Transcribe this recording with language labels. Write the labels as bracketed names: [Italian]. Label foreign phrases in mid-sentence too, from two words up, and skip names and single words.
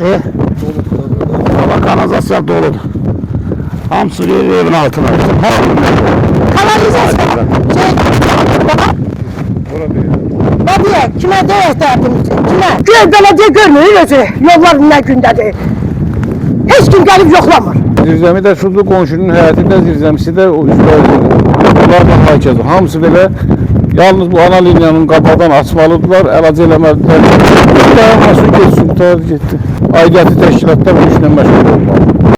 [Turkish] Baba kanalizasyon doludur. [Azerbaijani] Hamısı evin altına. Kanalizasyon. Belediye kime deyək dərdimizi? Kime? [Turkish] Gör belediye görmüyor özü. Yollar ne gündedir. Hiç kim gelip yoklamır. [Azerbaijani] Zirzəmi də şurada qonşunun həyətində zirzəmisi də o üstlərdən haykədir. Hamısı belə yalnız bu ana liniyanın qapadan açmalıdırlar, əlac eləməlidirlər. Dayanmasın, geçsin, qutarı getdi. Aidiyyəti təşkilatlar bu işlə məşğul olmalı.